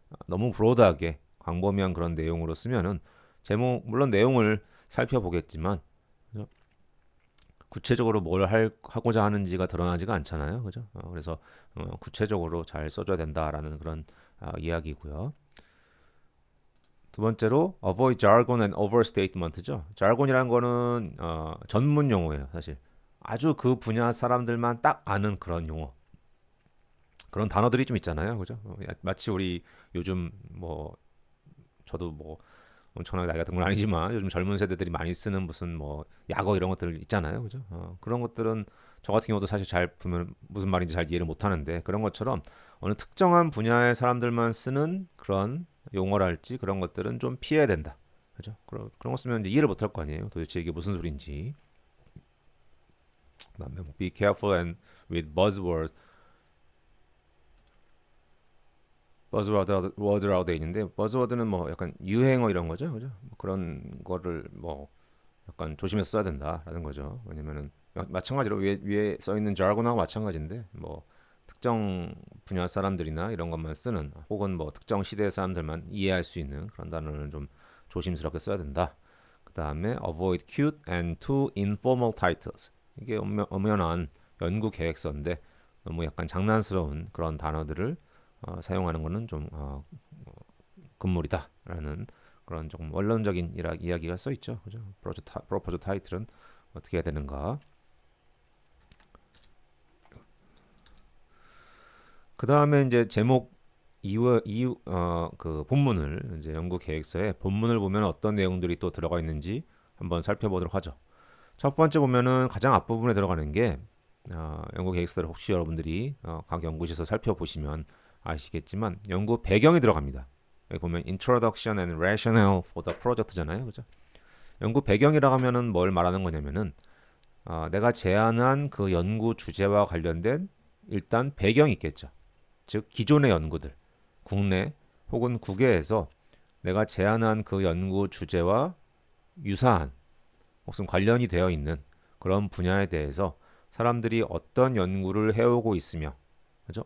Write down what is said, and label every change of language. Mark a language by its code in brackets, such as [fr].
[ko] 너무 브로드하게 광범위한 그런 내용으로 쓰면은 제목 물론 내용을 살펴보겠지만 구체적으로 하고자 하는지가 드러나지가 않잖아요. 그죠? 그래서 구체적으로 잘 써줘야 된다라는 그런 이야기고요. 두 번째로 [en] avoid jargon and overstatement죠. [ko] jargon이라는 거는 전문 용어예요, 사실. 아주 그 분야 사람들만 딱 아는 그런 용어. 그런 단어들이 좀 있잖아요. 그죠? 마치 우리 요즘 뭐 저도 뭐 엄청나게 나이가 든 건 아니지만 요즘 젊은 세대들이 많이 쓰는 무슨 뭐 약어 이런 것들 있잖아요. 그죠? 그런 것들은 저 같은 경우도 사실 잘 보면 무슨 말인지 잘 이해를 못 하는데 그런 것처럼 어느 특정한 분야의 사람들만 쓰는 그런 용어랄지 그런 것들은 좀 피해야 된다. 그죠? 그런 거 쓰면 이제 이해를 못 할 거 아니에요. 도대체 이게 무슨 소리인지. 그다음에 뭐 [en] be careful and with buzzwords. [ko] 버즈워드라고 돼 있는데 버즈워드는 뭐 약간 유행어 이런 거죠. 그죠? 뭐 그런 거를 뭐 약간 조심해서 써야 된다라는 거죠. 왜냐면은 마찬가지로 위에 써 있는 자르곤하고 마찬가지인데 뭐 특정 분야 사람들이나 이런 것만 쓰는 혹은 뭐 특정 시대 사람들만 이해할 수 있는 그런 단어는 좀 조심스럽게 써야 된다. 그 다음에 [en] avoid cute and too informal titles. [ko] 이게 엄연한 연구 계획서인데 너무 약간 장난스러운 그런 단어들을 사용하는 것은 좀 금물이다라는 그런 조금 원론적인 이야기가 써 있죠. 그죠? 프로포즈 타이틀은 어떻게 해야 되는가? 그 다음에 이제 제목 그 본문을 이제 연구 계획서에 본문을 보면 어떤 내용들이 또 들어가 있는지 한번 살펴보도록 하죠. 첫 번째 보면은 가장 앞부분에 들어가는 게 연구 계획서를 혹시 여러분들이 각 연구실에서 살펴보시면 아시겠지만 연구 배경이 들어갑니다. 여기 보면 [en] Introduction and Rationale for the Project잖아요, 그죠? [ko] 연구 배경이라고 하면은 뭘 말하는 거냐면은 내가 제안한 그 연구 주제와 관련된 일단 배경이 있겠죠. 즉 기존의 연구들, 국내 혹은 국외에서 내가 제안한 그 연구 주제와 유사한 혹은 관련이 되어 있는 그런 분야에 대해서 사람들이 어떤 연구를 해오고 있으며 그죠?